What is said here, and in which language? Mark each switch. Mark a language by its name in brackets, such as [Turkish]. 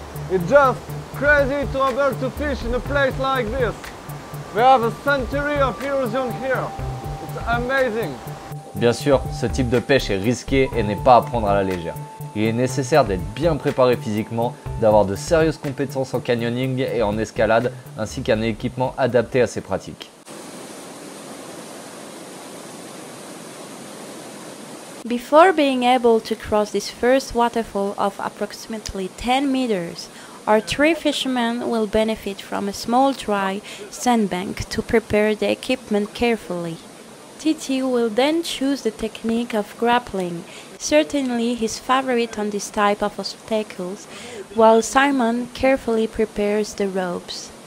[English] It's just crazy to be able to fish in a place like this. We have a century of erosion here. It's amazing! [French] Bien sûr, ce type de pêche est risqué et n'est pas à prendre à la légère. Il est nécessaire d'être bien préparé physiquement, d'avoir de sérieuses compétences en canyoning et en escalade, ainsi qu'un équipement adapté à ces pratiques. [English] Before being able to cross this first waterfall of approximately 10 meters, our three fishermen will benefit from a small dry sandbank to prepare the equipment carefully. Titi will then choose the technique of grappling, certainly his favorite on this type of obstacles, while Simon carefully prepares the ropes.